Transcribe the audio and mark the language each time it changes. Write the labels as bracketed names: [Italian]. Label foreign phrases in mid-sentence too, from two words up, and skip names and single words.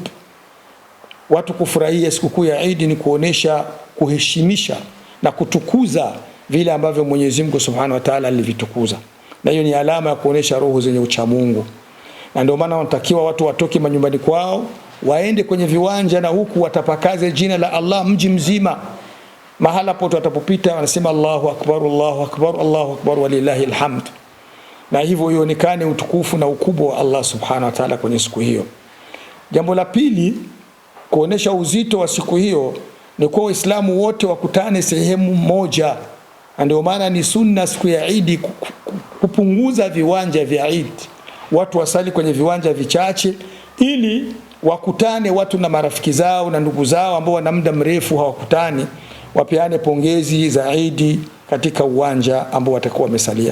[Swahili] Watu kufurahia sikukuu ya Eid ni kuonesha, kuheshimisha na kutukuza vile ambavyo Mwenyezi Mungu [Arabic] سبحانه وتعالى [Swahili] alivitukuza, na hiyo ni alama ya kuonesha roho zenye ucha Mungu. Na ndio maana wanatakiwa watu watoke manyumbani kwao waende kwenye viwanja, na huku watapakaze jina la Allah mji mzima. Mahala pote watapopita wanasema [Arabic] الله أكبر، الله أكبر، الله أكبر ولله الحمد, [Swahili] na hivyo ionekane utukufu na ukubwa wa Allah [Arabic] سبحانه وتعالى [Swahili] kwenye siku hiyo. Jambo la pili, kuonesha uzito wa siku hiyo, ni kwa Waislamu wote wakutane sehemu moja. Ndio maana ni sunna siku ya Eid kupunguza viwanja vya Eid, watu wasali kwenye viwanja vichache, ili wakutane watu na marafiki zao na ndugu zao ambao wana muda mrefu hawakutani, wapeane pongezi za Eid katika uwanja ambao watakuwa wamesalia.